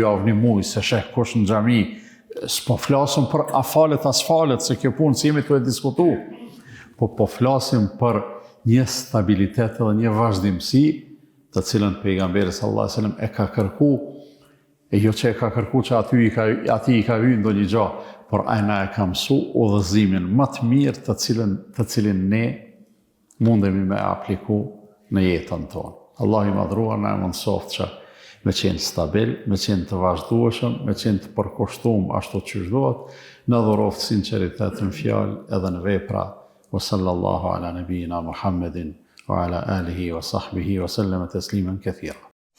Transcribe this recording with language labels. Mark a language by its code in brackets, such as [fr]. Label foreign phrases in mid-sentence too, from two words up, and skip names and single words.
[sq] javë, një muj, se sheh kush në xhami, s'po flasim për afalet asfalet, se kjo punë si jemi të e diskutu, po flasim për një stabilitet dhe një vazhdimësi të cilën pejgamberi [ar] صلى الله عليه وسلم [sq] e ka kërku, e jo që e ka kërku që ati i ka hyrë ndonjë gjë, por ai na e ka mësu udhëzimin më të mirë të cilin ne mundemi me apliku në jetën tonë. Allah i madhruar na e mundsoft që me qenë stabil, me qenë të vazhdueshëm, me qenë të përkushtuar ashtu siç duhet, në dhuroft sinqeritet në fjalë edhe në vepra. [ar] وصلى الله على نبينا محمد وعلى آله وصحبه وسلم تسليما كثيرا.